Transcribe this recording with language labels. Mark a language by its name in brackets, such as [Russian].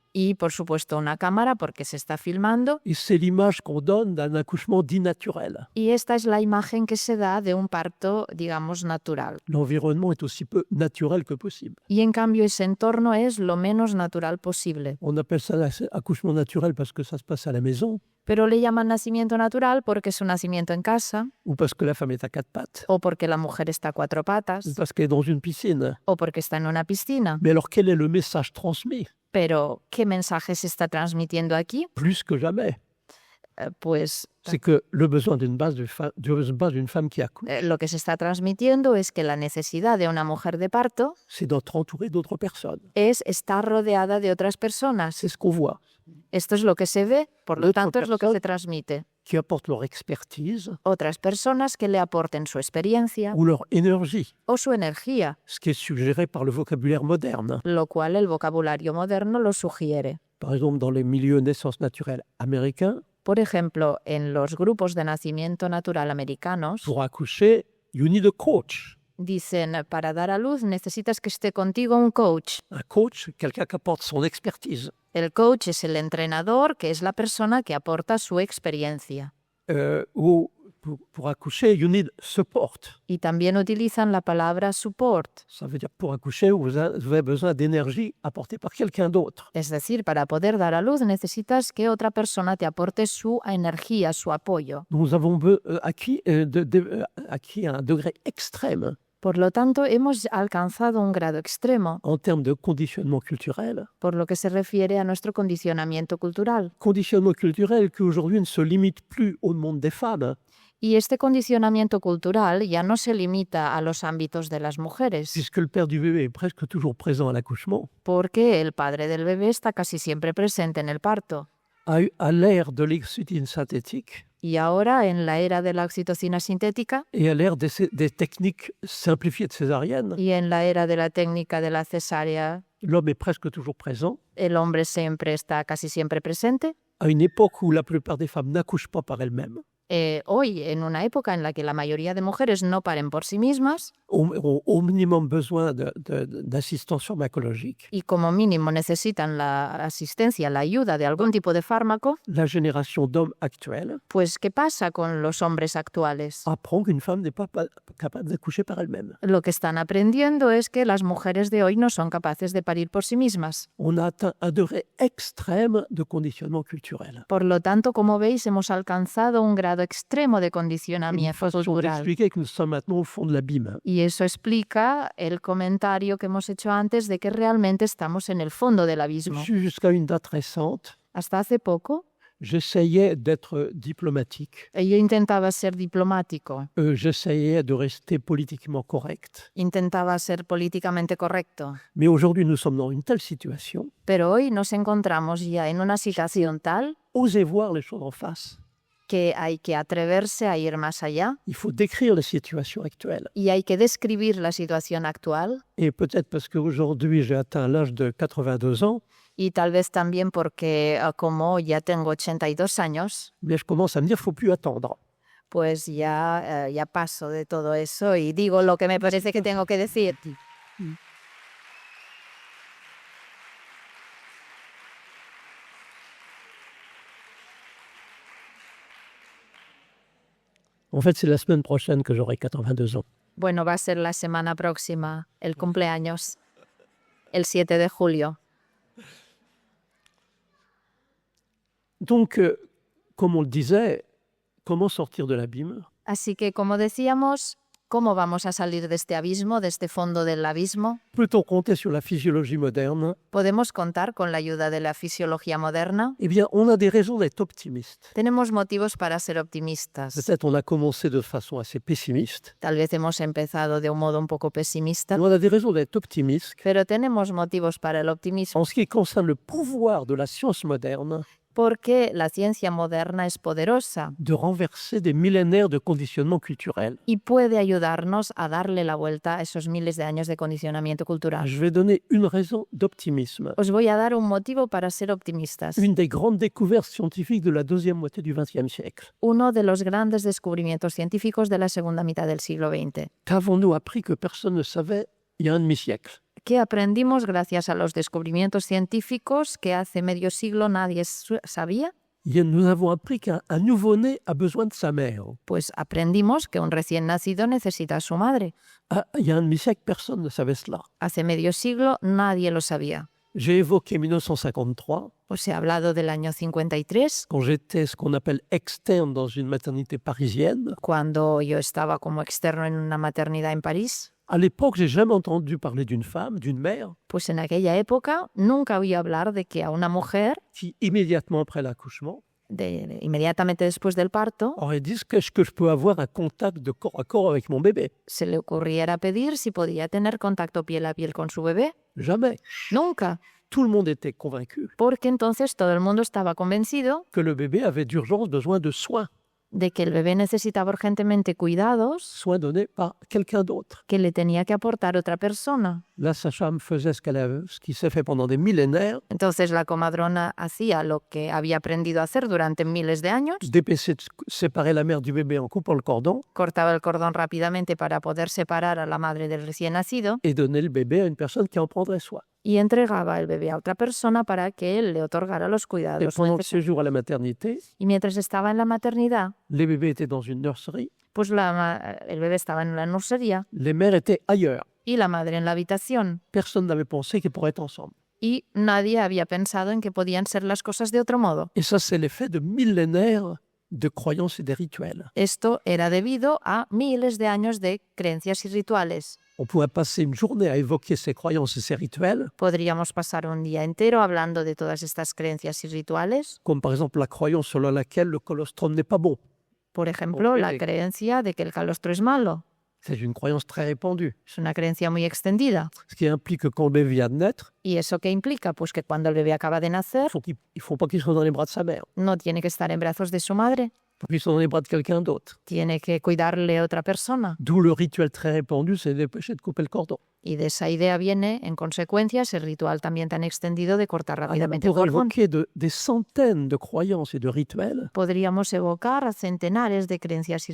[Spanish] y por supuesto una cámara porque se está filmando. [French] Et c'est l'image qu'on donne d'un accouchement dit naturel. [Spanish] Y esta es la imagen que se da de un parto, digamos, natural. [French] L'environnement est aussi peu naturel que possible. [Spanish] Y en cambio ese entorno es lo menos natural posible. [French] On appelle ça accouchement naturel parce que ça se passe à la maison, [Spanish] Pero le llaman nacimiento natural porque es un nacimiento en casa, [French] ou parce que la femme est à 4 pattes, [Spanish] o porque la mujer está a 4 [French] ou [Spanish] patas, [French] parce qu'elle est dans une piscine. [Spanish] o porque está en una piscina. [French] Mais alors quel est le message transmis? [Spanish] Pero, ¿qué mensaje se está transmitiendo aquí? [French] Plus que jamais, [Spanish] Pues [French] c'est que le besoin d'une base d'une femme qui accouche, [Spanish] lo que se está transmitiendo es que la necesidad de una mujer de parto [French] c'est d'être entourée d'autres personnes. [Spanish] es estar rodeada de otras personas. [French] C'est ce qu'on voit, [Spanish] Esto es lo que se ve, por lo [French] L'autre [Spanish] tanto es lo que persona- se transmite. [French] qui apportent leur expertise [Spanish] Otras personas que le aporten su experiencia [French] ou leur énergie, [Spanish] o su energía, [French] ce qui est suggéré par le vocabulaire moderne. [Spanish] lo cual el vocabulario moderno lo sugiere. [French] Par exemple, dans les milieux naissance naturelle américains, [Spanish] Por ejemplo, en los grupos de nacimiento natural americanos, [French] pour accoucher, [English] you need a coach. [Spanish] dicen, para dar a luz necesitas que esté contigo un coach. [French] Un coach, quelqu'un qui apporte son expertise. [Spanish] El coach es el entrenador, que es la persona que aporta su experiencia. [French] Ou pour accoucher, [English] you need support. [Spanish] Y también utilizan la palabra support, [French] Ça veut dire pour accoucher, vous avez besoin d'énergie apportée par quelqu'un d'autre. [Spanish] es decir, para poder dar a luz necesitas que otra persona te aporte su energía, su apoyo. [French] Nous avons acquis un degré extrême [Spanish] Por lo tanto, hemos alcanzado un grado extremo [French] en termes de conditionnement culturel. [Spanish] por lo que se refiere a nuestro condicionamiento cultural. [French] Conditionnement culturel qui aujourd'hui ne se limite plus au monde des femmes, [Spanish] Y este condicionamiento cultural ya no se limita a los ámbitos de las mujeres, [French] puisque le père du bébé est presque toujours présent à l'accouchement. [Spanish] porque el padre del bebé está casi siempre presente en el parto. [French] À l'ère de l'oxytocine synthétique [Spanish] Y ahora, en la era de la oxitocina sintética [French] et à l'ère des techniques simplifiées de césarienne, [Spanish] y en la era de la técnica de la cesárea, [French] l'homme est presque toujours présent. [Spanish] el hombre siempre está casi siempre presente. [French] À une époque où la plupart des femmes n'accouchent pas par elles-mêmes, [Spanish] Hoy, en una época en la que la mayoría de mujeres no paren por sí mismas [French] ont au minimum besoin d'assistance pharmacologique, [Spanish] y como mínimo necesitan la asistencia, la ayuda de algún tipo de fármaco, [French] la génération d'hommes actuels [Spanish] pues ¿qué pasa con los hombres actuales? [French] apprend qu'une femme n'est pas capable d'accoucher par elle-même. [Spanish] Lo que están aprendiendo es que las mujeres de hoy no son capaces de parir por sí mismas. [French] On a atteint un degré extrême de conditionnement culturel. [Spanish] Por lo tanto, como veis, hemos alcanzado un grado extremo de [French] Une [Spanish] condicionamiento [French] façon [Spanish] cultural. [French] d'expliquer que nous sommes maintenant au fond de l'abîme. [Spanish] Y eso explica el comentario que hemos hecho antes de que realmente estamos en el fondo del abismo. [French] Jusqu'à une date récente, [Spanish] Hasta hace poco, [French] j'essayais d'être diplomatique. [Spanish] yo intentaba ser diplomático, [French] J'essayais de rester politiquement correct. [Spanish] intentaba ser políticamente correcto. [French] Mais aujourd'hui, nous sommes dans une telle situation. [Spanish] Pero hoy nos encontramos ya en una situación tal [French] Osez voir les choses en face. [Spanish] que hay que atreverse a ir más allá [French] Il faut décrire la situation actuelle. [Spanish] y hay que describir la situación actual. [French] Et peut-être parce qu'aujourd'hui, j'ai atteint l'âge de 82 ans, [Spanish] Y tal vez también porque como ya tengo 82 años, [French] mais je commence à me dire qu'il ne faut plus attendre. [Spanish] pues ya paso de todo eso y digo lo que me parece que tengo que decir. [French] En fait, c'est la semaine prochaine que j'aurai 82 ans. [Spanish] Bueno, va a ser la semana próxima, el cumpleaños, el 7 de julio. [French] Donc, comme on le disait, comment sortir de l'abîme? [Spanish] Así que, como decíamos, ¿cómo vamos a salir de este abismo, de este fondo del abismo? [French] Peut-on compter sur la physiologie moderne? [Spanish] ¿Podemos contar con la ayuda de la fisiología moderna? [French] Eh bien, on a des raisons d'être optimiste. [Spanish] Tenemos motivos para ser optimistas. [French] Peut-être on a commencé de façon assez pessimiste, [Spanish] Tal vez hemos empezado de un modo un poco pesimista, [French] mais on a des raisons d'être optimiste [Spanish] pero tenemos motivos para el optimismo [French] en ce qui concerne le pouvoir de la science moderne [Spanish] porque la ciencia moderna es poderosa [French] de renverser des millénaires de conditionnement culturel. [Spanish] y puede ayudarnos a darle la vuelta a esos miles de años de condicionamiento cultural. [French] Je vais donner une raison d'optimisme. [Spanish] Os voy a dar un motivo para ser optimistas. [French] Une des grandes découvertes scientifiques de la deuxième moitié du XXe siècle. [Spanish] Uno de los grandes descubrimientos científicos de la segunda mitad del siglo XX. [French] Qu'avons-nous appris que personne ne savait il y a un demi-siècle? [Spanish] Que aprendimos gracias a los descubrimientos científicos que hace medio siglo nadie sabía? [French] Nous avons appris qu'un nouveau-né a besoin de sa mère. [Spanish] Pues aprendimos que un recién nacido necesita a su madre. [French] Il y a un demi-siècle, personne ne savait cela. [Spanish] Hace medio siglo nadie lo sabía. [French] J'ai évoqué 1953, [Spanish] Os he hablado del año 53, [French] quand j'étais ce qu'on appelle externe dans une maternité parisienne. [Spanish] cuando yo estaba como externo en una maternidad en París. [French] À l'époque, j'ai jamais entendu parler d'une femme, d'une mère, [Spanish] Pues en aquella época nunca oí hablar de que a una mujer, [French] qui immédiatement après l'accouchement [Spanish] inmediatamente después del parto, [French] aurait dit qu'est-ce que je peux avoir un contact de corps à corps avec mon bébé. [Spanish] se le ocurriera pedir si podía tener contacto piel a piel con su bebé. [French] Jamais. [Spanish] Nunca, [French] Tout le monde était convaincu [Spanish] porque entonces todo el mundo estaba convencido [French] que le bébé avait d'urgence besoin de soins, [Spanish] de que el bebé necesitaba urgentemente cuidados [French] soins donnés par quelqu'un d'autre. [Spanish] que le tenía que aportar otra persona. [French] La sage-femme faisait ce qui s'est fait pendant des millénaires, [Spanish] Entonces la comadrona hacía lo que había aprendido a hacer durante miles de años, [French] dépêcher de séparer la mère du bébé en coupant le cordon [Spanish] cortaba el cordón rápidamente para poder separar a la madre del recién nacido [French] et donner le bébé à une personne qui en prendrait soin. [Spanish] y entregaba el bebé a otra persona para que él le otorgara los [French] Et [Spanish] cuidados [French] pendant le [Spanish] necesarios. [French] séjour à la maternité, [Spanish] Y mientras estaba en la maternidad, [French] les bébés étaient dans une nurserie, [Spanish] pues el bebé estaba en la nursería [French] les mères étaient ailleurs. [Spanish] y la madre en la habitación. [French] Personne n'avait pensé qu'ils pourraient être ensemble. [Spanish] Y nadie había pensado en que podían ser las cosas de otro modo. [French] Et ça, c'est l'effet de millénaires de croyances et de rituels. [Spanish] Esto era debido a miles de años de creencias y rituales. [French] On pourrait passer une journée à évoquer ces croyances et ces rituels, [Spanish] Podríamos pasar un día entero hablando de todas estas creencias y rituales, [French] comme par exemple la croyance selon laquelle le colostrum n'est pas bon. [Spanish] Por ejemplo, la Ok. creencia de que el calostro es malo. [French] C'est une croyance très répandue. [Spanish] Es una creencia muy extendida. [French] Ce qui implique que quand le bébé vient de naître, [Spanish] ¿Y eso qué implica? Pues que cuando el bebé acaba de nacer, [French] il ne faut pas qu'il soit dans les bras de sa mère. [Spanish] no tiene que estar en brazos de su madre, [French] Il faut qu'il soit dans les bras de quelqu'un d'autre. [Spanish] tiene que cuidarle otra persona. [French] D'où le rituel très répandu, c'est de dépêcher de couper le cordon. [Spanish] Y de esa idea viene, en consecuencia, ese ritual también tan extendido de cortar [French] On [Spanish] rápidamente el [French] pourrait [Spanish] cordón. [French] évoquer des centaines de croyances et de rituels, [Spanish] Podríamos evocar a centenares de creencias y